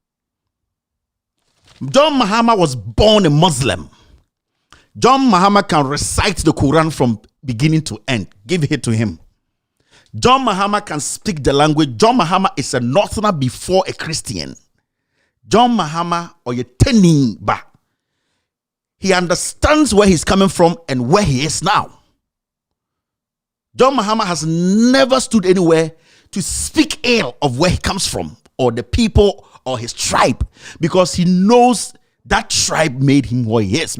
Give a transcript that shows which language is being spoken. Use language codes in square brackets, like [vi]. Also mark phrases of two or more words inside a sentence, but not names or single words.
[en] John Mahama was born a Muslim. John Mahama can recite the Quran from beginning to end. Give it to him. John Mahama can speak the language. John Mahama is a northerner before a Christian. [ak] John Mahama or ye teni ba. [en] He understands where he's coming from and where he is now. John Mahama has never stood anywhere to speak ill of where he comes from or the people or his tribe because he knows that tribe made him what he is.